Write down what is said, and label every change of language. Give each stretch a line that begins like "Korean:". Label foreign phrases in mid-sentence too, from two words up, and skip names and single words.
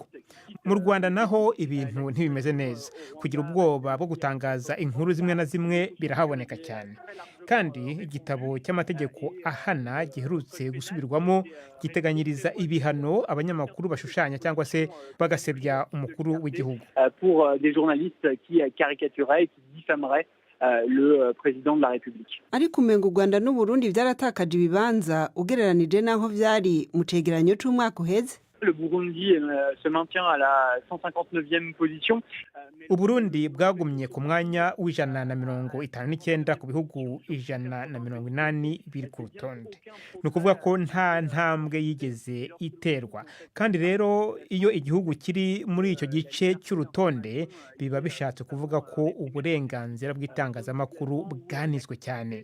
Kinyarwanda: Mu Rwanda naho ibintu ntibimeze neza. Kugira ubwoba bwo gutangaza inkuru zimwe na zimwe birahaboneka cyane. Kandi igitabo cy'amategeko ahana giherutse gusubirwamo giteganyiriza ibihano abanyamakuru bashushanya cyangwa se bagasebya umukuru w'igihugu.
French: Pour des journalistes qui caricatureraient, qui diffameraient le président de la République.
Rundi: Ariko umengo u Rwanda n'u Burundi byaratakaje ibibanza ugereranije naho vyari mu cegeranyo c'umwaka uheze.
French: Le Burundi se maintient à la 159e position.
Kinyarwanda: Uburundi bwagumye ku mwanya w'159 ku bihugu 180 biri ku rutonde. Ni ukuvuga ko nta ntambwe yigeze iterwa. Kandi rero iyo igihugu kiri muri icyo gice cy'urutonde biba bishatse kuvuga ko uburenganzira bw'itangazamakuru bwanizwe cyane.